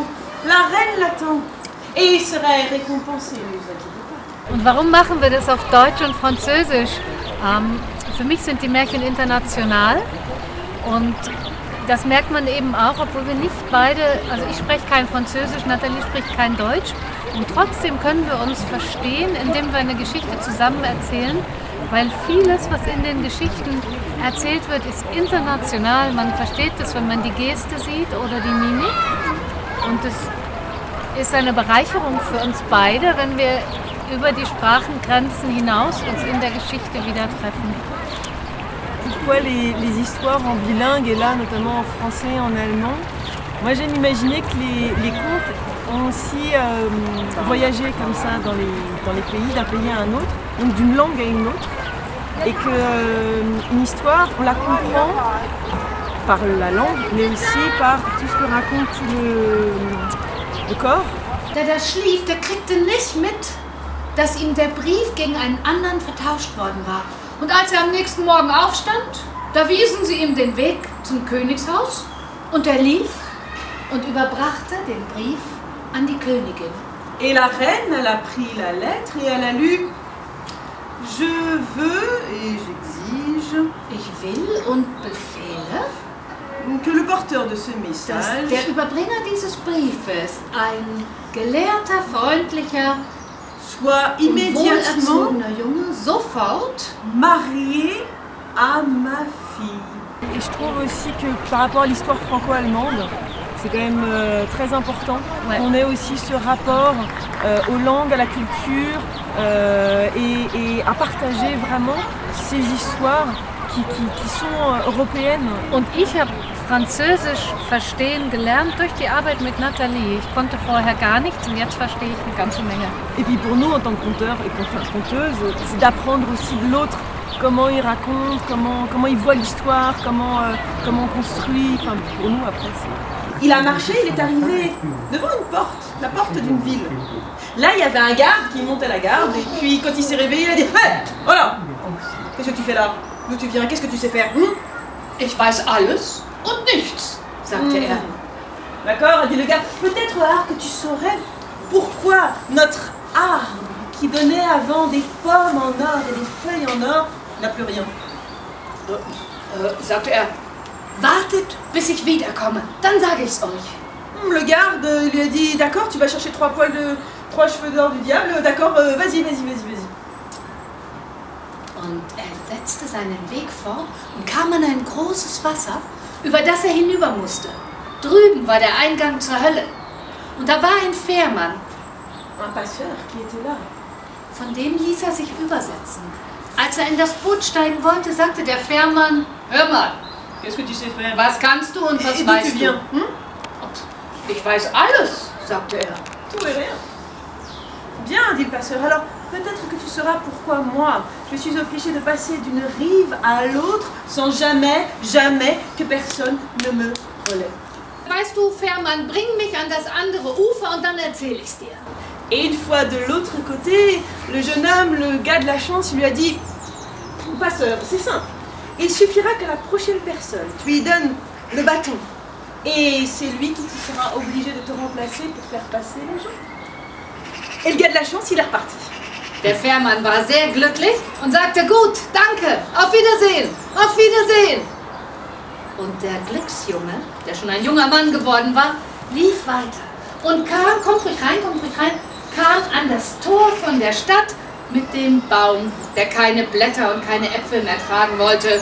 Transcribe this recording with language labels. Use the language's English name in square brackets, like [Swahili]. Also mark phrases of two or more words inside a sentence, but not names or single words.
[French] La reine l'attend et il serait récompensé, ne vous inquiétez pas. [German] Und warum machen wir das auf Deutsch und Französisch? Für mich sind die Märchen international und das merkt man eben auch, obwohl wir nicht beide, also ich spreche kein Französisch, Nathalie spricht kein Deutsch und trotzdem können wir uns verstehen, indem wir eine Geschichte zusammen erzählen, weil vieles, was in den Geschichten erzählt wird, ist international. Man versteht das, wenn man die Geste sieht oder die Mimik und es ist eine Bereicherung für uns beide, wenn wir über die Sprachengrenzen hinaus uns in der Geschichte wieder treffen. [French] Pourquoi les histoires en bilingue et là notamment en français et en allemand? Moi j'aime imaginer que les contes ont aussi voyagé comme ça dans les pays, d'un pays à un autre, donc d'une langue à une autre, et qu'une histoire, on la comprend par la langue, mais aussi par tout ce que raconte le corps. [German] Der da schlief, der kriegte nicht mit, dass ihm der Brief gegen einen anderen vertauscht worden war. Und als er am nächsten Morgen aufstand, da wiesen sie ihm den Weg zum Königshaus und er lief und überbrachte den Brief an die Königin. [French] Et la reine, elle a pris la lettre et elle a lu Je veux et j'exige [German] Ich will und befehle, [French] que le porteur de ce [German] dass [French] message [German] der Überbringer dieses Briefes ein gelehrter, freundlicher [French] soit [German] und [French] immédiatement [German] wohlerzogener Junge sofort [French] marié à ma fille. Et je trouve aussi que par rapport à l'histoire franco-allemande, c'est quand même très important. Ouais. On ait aussi ce rapport aux langues, à la culture et à partager vraiment ces histoires qui sont européennes. [German] Und ich habe Französisch verstehen gelernt durch die Arbeit mit Nathalie. Ich konnte vorher gar nichts und jetzt verstehe ich eine ganze Menge. [French] Et puis pour nous, en tant que conteurs et conteuses, c'est d'apprendre aussi de l'autre comment il raconte, comment il voit l'histoire, comment on construit. Enfin, pour nous, après, c'est... Il a marché, il est arrivé devant une porte, la porte d'une ville. Là, il y avait un garde qui montait la garde, et puis quand il s'est réveillé, il a dit « Hey, voilà, qu'est-ce que tu fais là? D'où tu viens? Qu'est-ce que tu sais faire? [German] Ich weiß alles und nichts, sagte er. [French] D'accord, a dit le garde. Peut-être, que tu saurais pourquoi notre arbre qui donnait avant des pommes en or et des feuilles en or n'a plus rien. [German] Sagte er, wartet, bis ich wiederkomme, dann sage ich's euch. [French] Le garde lui a dit « D'accord, tu vas chercher 3 cheveux d'or du diable, d'accord, vas-y. » [German] Und er setzte seinen Weg fort und kam an ein großes Wasser, über das er hinüber musste. Drüben war der Eingang zur Hölle. Und da war ein Fährmann. [French] Un passeur qui était là. [German] Von dem ließ er sich übersetzen. Als er in das Boot steigen wollte, sagte der Fährmann, hör mal, [French] Qu'est-ce que tu sais faire? [German] was kannst du und was [French] Et d'où tu [German] weißt du? [French] viens? Ich weiß alles, sagte er. Tout et rien. Bien, dit le passeur. Alors, peut-être que tu sauras pourquoi moi, je suis obligé de passer d'une rive à l'autre sans jamais que personne ne me relève. [German] Weißt du, Fährmann, bring mich an das andere Ufer und dann erzähl ich's dir. [French] Et une fois de l'autre côté, le jeune homme, le gars de la chance, il lui a dit « Passeur, c'est simple. Il suffira que la prochaine personne, tu lui donnes le bâton. Et c'est lui qui sera obligé de te remplacer pour faire passer les gens. » Et le gars de la chance, il est reparti. [German] Der Fährmann war sehr glücklich und sagte, gut, danke, auf Wiedersehen, auf Wiedersehen. Und der Glücksjunge, der schon ein junger Mann geworden war, lief weiter und kam, kommt ruhig rein, kam an das Tor von der Stadt mit dem Baum, der keine Blätter und keine Äpfel mehr tragen wollte.